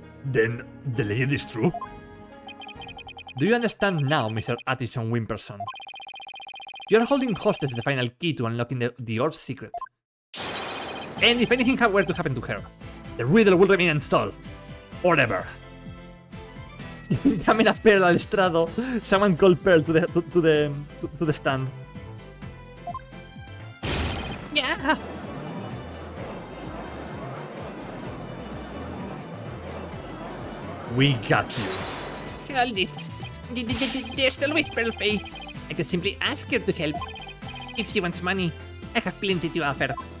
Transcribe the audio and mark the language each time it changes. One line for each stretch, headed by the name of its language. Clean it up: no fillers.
English: Then the legend is true? Do you understand now, Mr. Atchison Wimperson? You are holding hostage the final key to unlocking the orb's secret. And if anything were to happen to her, the riddle will remain unsolved. Forever.
Spanish: Llamen a Pearl al estrado.
English: Someone call Pearl to the stand. Yeah. We got you. Hold it. There's always Pearl Faye. I could simply ask her to help. If she wants money, I have plenty to offer.